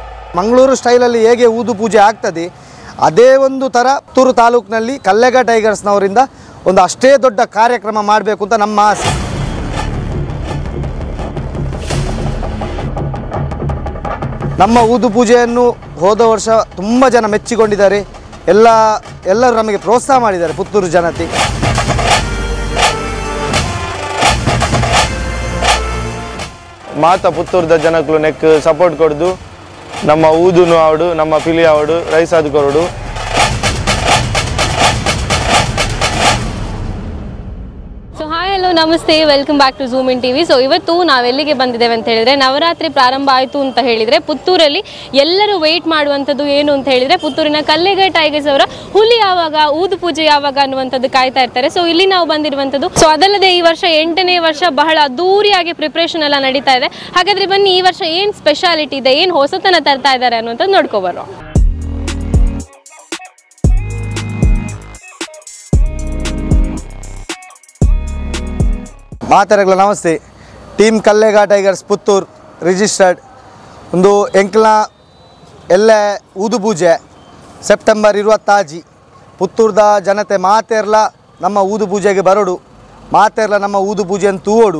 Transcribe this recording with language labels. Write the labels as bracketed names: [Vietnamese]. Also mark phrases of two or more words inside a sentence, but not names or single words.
[Kannada] ಮಂಗಳೂರು ಸ್ಟೈಲಲ್ಲಿ ಹೇಗೆ ಊದು ಪೂಜೆ ಆಗ್ತದೆ ಅದೇ ಒಂದು ಥರ ಪುತ್ತೂರು ತಾಲೂಕಿನಲ್ಲಿ ಕಲ್ಲೆಗ ಟೈಗರ್ಸ್ನವರಿಂದ ಒಂದು ಅಷ್ಟೇ ದೊಡ್ಡ ಕಾರ್ಯಕ್ರಮ ಮಾಡಬೇಕು ಅಂತ ನಮ್ಮ ಆಸೆ. ನಮ್ಮ ಊದು ಪೂಜೆಯನ್ನು ಹೋದ ವರ್ಷ ತುಂಬ ಜನ ಮೆಚ್ಚಿಕೊಂಡಿದ್ದಾರೆ. ಎಲ್ಲರೂ ನಮಗೆ ಪ್ರೋತ್ಸಾಹ ಮಾಡಿದ್ದಾರೆ ಪುತ್ತೂರು ಜನತೆ. [Tulu] ಮಾತ ಪುತ್ತೂರದ ಜನಕ್ಕೂ ನೆಕ್ ಸಪೋರ್ಟ್ ಕೊಡ್ದು ನಮ್ಮ ಊದುನು ಆವಡು ನಮ್ಮ ಪಿಲಿ ಆವಡು ರೈಸಾದ ಕೊರಡು. [English] So hi hello namaste, welcome back to Zoom In TV. [Kannada] ಸೊ ಇವತ್ತು ನಾವೆಲ್ಲಿಗೆ ಬಂದಿದ್ದೇವೆ ಅಂತ ಹೇಳಿದ್ರೆ, ನವರಾತ್ರಿ ಪ್ರಾರಂಭ ಆಯಿತು ಅಂತ ಹೇಳಿದರೆ ಪುತ್ತೂರಲ್ಲಿ ಎಲ್ಲರೂ ವೆಯ್ಟ್ ಮಾಡುವಂಥದ್ದು ಏನು ಅಂತ ಹೇಳಿದರೆ, ಪುತ್ತೂರಿನ ಕಲ್ಲೆಗ ಟೈಗರ್ಸ್ ಅವರ ಹುಲಿ ಯಾವಾಗ, ಊದು ಪೂಜೆ ಯಾವಾಗ ಅನ್ನುವಂಥದ್ದು ಕಾಯ್ತಾ ಇರ್ತಾರೆ. ಸೊ ಇಲ್ಲಿ ನಾವು ಬಂದಿರುವಂಥದ್ದು. ಸೊ ಅದಲ್ಲದೆ ಈ ವರ್ಷ 8ನೇ ವರ್ಷ ಬಹಳ ಅದ್ದೂರಿಯಾಗಿ ಪ್ರಿಪ್ರೇಷನ್ ಎಲ್ಲ ನಡೀತಾ ಇದೆ. ಹಾಗಾದರೆ ಬನ್ನಿ ಈ ವರ್ಷ ಏನು ಸ್ಪೆಷಾಲಿಟಿ ಇದೆ, ಏನು ಹೊಸತನ ತರ್ತಾ ಇದ್ದಾರೆ ಅನ್ನುವಂಥದ್ದು ನೋಡ್ಕೊಬರೋ. [Tulu] ಮಾತರೆಗಳ ನಮಸ್ತೆ. ಟೀಮ್ ಕಲ್ಲೆಗ ಟೈಗರ್ಸ್ ಪುತ್ತೂರು ರಿಜಿಸ್ಟರ್ಡ್ ಒಂದು ಎಂಕ್ಲ ಎಲ್ಲ ಊದು ಪೂಜೆ ಸೆಪ್ಟೆಂಬರ್ 26 ಪುತ್ತೂರ್ದ ಜನತೆ ಮಾತೆರ್ಲ ನಮ್ಮ ಊದು ಪೂಜೆಗೆ ಬರೋಡು, ಮಾತೆರ್ಲ ನಮ್ಮ ಊದು ಪೂಜೆಯನ್ನು ತೂವೋಡು.